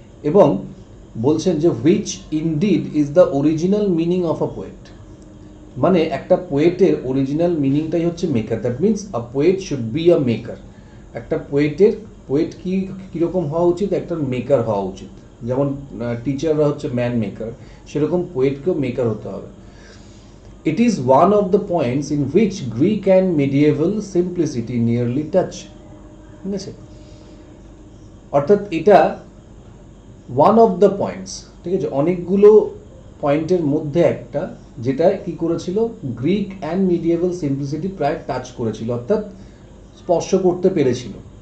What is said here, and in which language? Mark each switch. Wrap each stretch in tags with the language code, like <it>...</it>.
<bn>এবং বলছেন যে</bn> <en>which indeed is the original meaning of a poet,</en> <bn>মানে একটা পোয়েটের অরিজিনাল মিনিংটাই হচ্ছে maker.</bn> <en>That means a poet should be a maker.</en> <bn>একটা পোয়েট কীরকম হওয়া উচিত, একটা মেকার হওয়া উচিত। যেমন টিচাররা হচ্ছে ম্যান মেকার, সেরকম পোয়েটকেও মেকার হতে হবে।</bn> <en>It is one of the points in which Greek and medieval simplicity nearly touch.</en> <bn>ঠিক আছে, অর্থাৎ এটা</bn> <en>one of the points,</en> <bn>ঠিক আছে, অনেকগুলো পয়েন্টের মধ্যে একটা, যেটা কি করেছিল গ্রিক অ্যান্ড মিডিয়েভাল সিম্পলিসিটি প্রায় টাচ করেছিল, অর্থাৎ স্পর্শ করতে পেরেছিল।</bn>